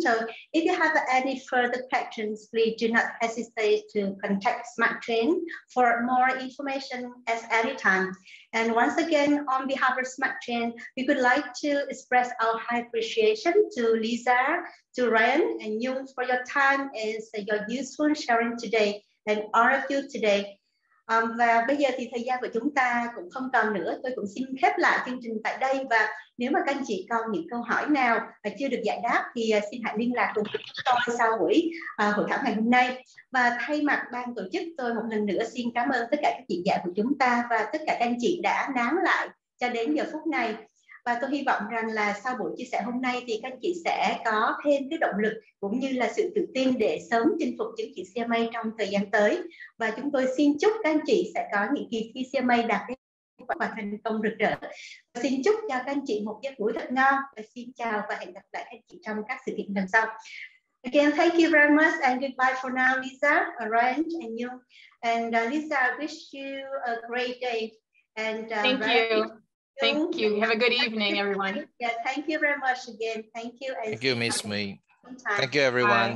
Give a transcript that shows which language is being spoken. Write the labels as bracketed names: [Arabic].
[English] So if you have any further questions, please do not hesitate to contact SmartTrain for more information at any time. And once again, on behalf of SmartTrain, we would like to express our high appreciation to Lisa, to Ryan and Nhung for your time and your useful sharing today, and all of you today. [Vietnamese] Và bây giờ thì thời gian của chúng ta cũng không còn nữa. Tôi cũng xin khép lại chương trình tại đây, và nếu mà các anh chị còn những câu hỏi nào mà chưa được giải đáp thì xin hãy liên lạc cùng chúng tôi sau buổi hội thảo ngày hôm nay. Và thay mặt ban tổ chức, tôi một lần nữa xin cảm ơn tất cả các diễn giả của chúng ta và tất cả các anh chị đã nán lại cho đến giờ phút này. Và tôi hy vọng rằng là sau buổi chia sẻ hôm nay thì các anh chị sẽ có thêm cái động lực cũng như là sự tự tin để sớm chinh phục chứng chỉ CMA trong thời gian tới. Và chúng tôi xin chúc các anh chị sẽ có những kỳ thi CMA đạt kết quả và thành công rực rỡ. Xin chúc cho các anh chị một giấc ngủ thật ngon, và xin chào và hẹn gặp lại các anh chị trong các sự kiện lần sau. [English] Again, thank you very much and goodbye for now, Lisa, Ryan, and you. And Lisa, I wish you a great day. And thank you. Thank you. Have a good evening, everyone. Yeah, thank you very much again. Thank you. Thank you, Miss May. Thank you, everyone.